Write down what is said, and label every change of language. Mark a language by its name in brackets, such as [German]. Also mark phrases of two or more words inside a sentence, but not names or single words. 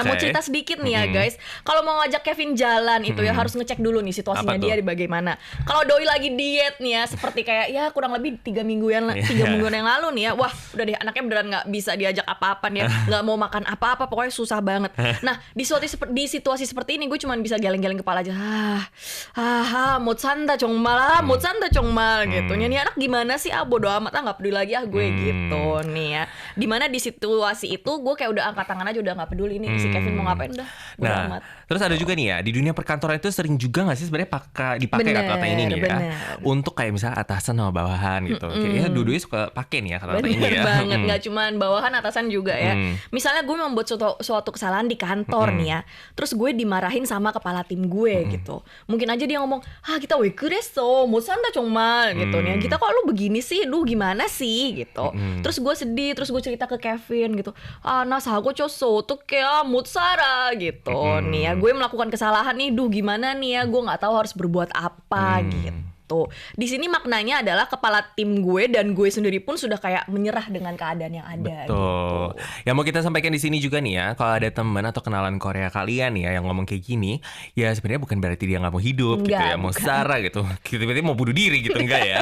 [Indonesian] Mau cerita sedikit nih ya guys. Kalau mau ngajak Kevin jalan itu ya harus ngecek dulu nih situasinya dia bagaimana. Kalau doi lagi diet nih ya, seperti kayak ya kurang lebih 3 mingguan yang lalu nih ya. Wah, udah deh anaknya beneran nggak bisa diajak apa-apa nih ya. Nggak mau makan apa-apa, pokoknya susah banget. Nah, di situasi seperti ini gue cuma bisa geleng-geleng kepala aja. [Korean] 못 산다 정말, 못 산다 정말 gitu. [Indonesian] Nih anak gimana sih? Bodo amat, nggak peduli lagi gue gitu nih ya. Dimana di situasi itu gue kayak udah angkat tangan aja, udah nggak peduli nih si Kevin mau ngapain, udah bodo amat. Terus ada juga nih ya, di dunia perkantoran itu sering juga nggak sih sebenarnya dipakai kata-kata ini nih ya, untuk kayak misalnya atasan sama bawahan gitu. Kayaknya dua-duanya suka pakai nih ya kata-kata ini ya. Bener banget, nggak cuman bawahan, atasan juga ya. Misalnya gue membuat suatu kesalahan di kantor nih ya, terus gue dimarahin sama kepala tim gue gitu. Mungkin aja dia ngomong, kita [Korean] 왜 그랬어, 못 산다 정말 [Indonesian] gitu nih. Kita kok lu begini sih, lu gimana sih gitu. Terus gue sedih, terus gue cerita ke Kevin gitu. [Korean] 나 사고 쳤어, 어떡해, 못 살아 [Indonesian] gitu nih ya. Gue melakukan kesalahan nih, gimana nih ya, gue nggak tahu harus berbuat apa gitu. Di sini maknanya adalah kepala tim gue dan gue sendiri pun sudah kayak menyerah dengan keadaan yang ada. Betul. Gitu. Yang mau kita sampaikan di sini juga nih ya, kalau ada teman atau kenalan Korea kalian ya yang ngomong kayak gini, ya sebenarnya bukan berarti dia nggak mau hidup gitu ya, mau sara gitu, berarti mau bunuh diri gitu, enggak ya.